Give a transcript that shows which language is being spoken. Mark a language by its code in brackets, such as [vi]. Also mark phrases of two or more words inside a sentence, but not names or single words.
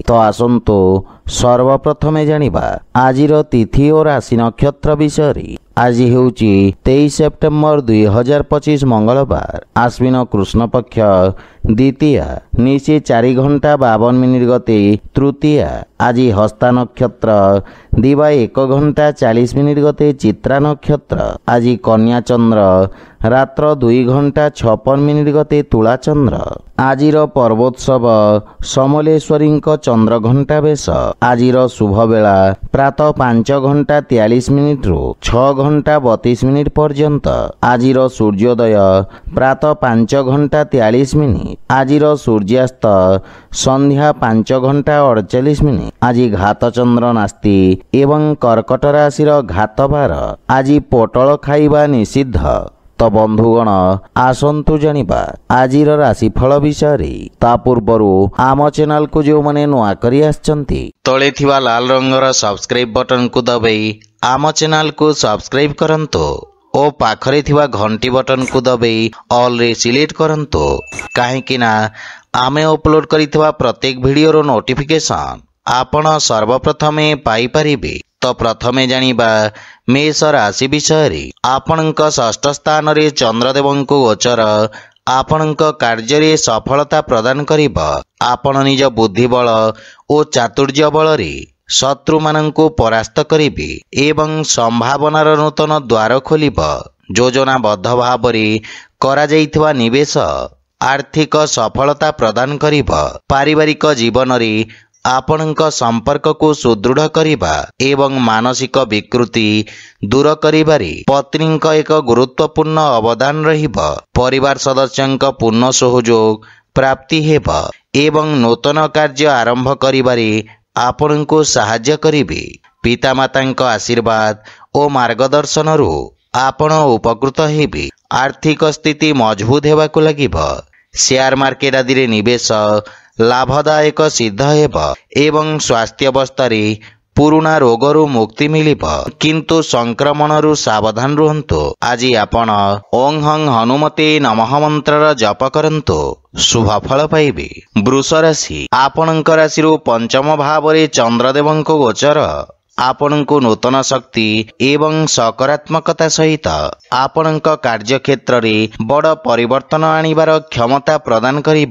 [or] ତୋ ଆସନ୍ତୁ ସର୍ବପ୍ରଥମେ ଜାଣିବା ଆଜିର ତିଥି ଔର ରାଶି ନକ୍ଷତ୍ର ବିଷୟ। ଆଜି ହେଉଛି 23 ସେପ୍ଟେମ୍ବର 2025 ମଙ୍ଗଳବାର ଆଶ୍ୱିନ କୃଷ୍ଣ ପକ୍ଷ ଦ୍ୱିତୀୟା ନିଶି 4 ଘଣ୍ଟା 52 ମିନିଟ ଗତେ ତୃତୀୟା। ଆଜି ହସ୍ତା ନକ୍ଷତ୍ର ଦିବା 1 ଘଣ୍ଟା 40 ମିନିଟ ଗତେ ଚିତ୍ରା ନକ୍ଷତ୍ର। ଆଜି କନ୍ୟା ଚନ୍ଦ୍ର ରାତ୍ର 2 ଘଣ୍ଟା 56 ମିନିଟ ଗତେ ତୁଳା ଚନ୍ଦ୍ର। ଆଜିର ପର୍ବୋତ୍ସବ ସମଲେଶ୍ୱରୀ ଚନ୍ଦ୍ର ଘଣ୍ଟା ବେଶ। ଆଜିର ଶୁଭ ବେଳା ପ୍ରାତଃ 5 ଘଣ୍ଟା 43 ମିନିଟ ରୁ 6 ଘଣ୍ଟା 32 ମିନିଟ ପର୍ଯ୍ୟନ୍ତ। ଆଜିର ସୂର୍ଯ୍ୟୋଦୟ ପ୍ରାତଃ 5 ଘଣ୍ଟା 43 ମିନିଟ। ଆଜିର ସୂର୍ଯ୍ୟାସ୍ତ ସନ୍ଧ୍ୟା 5 ଘଣ୍ଟା 48 ମିନିଟ। ଆଜି ଘାତ ଚନ୍ଦ୍ର ନାସ୍ତି ଏବଂ କର୍କଟ ରାଶି ଘାତ ବାର। ଆଜି ପୋଟଳ ଖାଇବା ନିଷିଦ୍ଧ। ତୋ ବନ୍ଧୁଗଣ ଆସନ୍ତୁ ଜାଣିବା ଆଜିର ରାଶିଫଳ ବିଷୟ। ତା ପୂର୍ବରୁ ଆମ ଚ୍ୟାନେଲ କୁ ଯେଉଁ ମାନେ ନୂଆ କରି ଆସୁଛନ୍ତି ତଳେ ଥିବା ଲାଲ ରଙ୍ଗର [en] subscribe button [or] କୁ ଦବାଇ ଆମ ଚ୍ୟାନେଲ କୁ ସବସ୍କ୍ରାଇବ କରନ୍ତୁ ଓ ପାଖରେ ଥିବା ଘଣ୍ଟି ବଟନ କୁ ଦବାଇ ଅଲ ରେ ସିଲେକ୍ଟ କରନ୍ତୁ କାହିଁକି ନା ଆମେ ଅପଲୋଡ କରୁଥିବା ପ୍ରତ୍ୟେକ ଭିଡିଓ ର ନୋଟିଫିକେସନ ଆପଣ ସର୍ବପ୍ରଥମେ ପାଇ ପାରିବେ। ତୋ ପ୍ରଥମେ ଜାଣିବା ମେଷ ରାଶି ବିଷୟ। ଆପଣଙ୍କ ଷଷ୍ଠ ସ୍ଥାନ ରେ ଚନ୍ଦ୍ରଦେବ ଗୋଚର ଆପଣଙ୍କ କାର୍ଯ୍ୟ ରେ ସଫଳତା ପ୍ରଦାନ କରିବ। ଆପଣ ନିଜ ବୁଦ୍ଧି ବଳ ଓ ଚାତୁର୍ଯ୍ୟ ବଳ ରେ ଶତ୍ରୁ ମାନଙ୍କୁ ପରାସ୍ତ କରିବେ ଏବଂ ସମ୍ଭାବନାର ନୂତନ ଦ୍ୱାର ଖୋଲିବ। ଯୋଜନାବଦ୍ଧ ଭାବ ରେ କରା ଯାଇଥିବା ନିବେଶ ଆର୍ଥିକ ସଫଳତା ପ୍ରଦାନ କରିବ। ପାରିବାରିକ ଜୀବନ ରେ ଆପଣଙ୍କ ସମ୍ପର୍କ କୁ ସୁଦୃଢ଼ କରିବା ଏବଂ ମାନସିକ ବିକୃତି ଦୂର କରିବାରେ ପତ୍ନୀଙ୍କ ଏକ ଗୁରୁତ୍ୱପୂର୍ଣ୍ଣ ଅବଦାନ ରହିବ। ପରିବାର ସଦସ୍ୟଙ୍କ ପୂର୍ଣ୍ଣ ସହଯୋଗ ପ୍ରାପ୍ତି ହେବ ଏବଂ ନୂତନ କାର୍ଯ୍ୟ ଆରମ୍ଭ କରିବାରେ ଆପଣଙ୍କୁ ସାହାଯ୍ୟ କରିବେ। ପିତାମାତାଙ୍କ ଆଶୀର୍ବାଦ ଓ ମାର୍ଗଦର୍ଶନ ରୁ ଆପଣ ଉପକୃତ ହେବେ। ଆର୍ଥିକ ସ୍ଥିତି ମଜବୁତ ହେବାକୁ ଲାଗିବ। ସେୟାର ମାର୍କେଟ ଆଦି ରେ ନିବେଶ ଲାଭଦାୟକ ସିଦ୍ଧ ହେବ ଏବଂ ସ୍ୱାସ୍ଥ୍ୟ ଅବସ୍ଥା ରେ ପୁରୁଣା ରୋଗରୁ ମୁକ୍ତି ମିଳିବ କିନ୍ତୁ ସଂକ୍ରମଣ ରୁ ସାବଧାନ ରୁହନ୍ତୁ। ଆଜି ଆପଣ ଓଁ ହଂ ହନୁମତେ ନମଃ ମନ୍ତ୍ର ଜପ କରନ୍ତୁ ଶୁଭ ଫଳ ପାଇବେ। ବୃଷ ରାଶି ଆପଣଙ୍କ ରାଶି ରୁ ପଞ୍ଚମ ଭାବ ରେ ଚନ୍ଦ୍ରଦେବଙ୍କ ଗୋଚର ଆପଣଙ୍କୁ ନୂତନ ଶକ୍ତି ଏବଂ ସକାରାତ୍ମକତା ସହିତ ଆପଣଙ୍କ କାର୍ଯ୍ୟ କ୍ଷେତ୍ର ରେ ବଡ଼ ପରିବର୍ତ୍ତନ ଆଣିବାର କ୍ଷମତା ପ୍ରଦାନ କରିବ।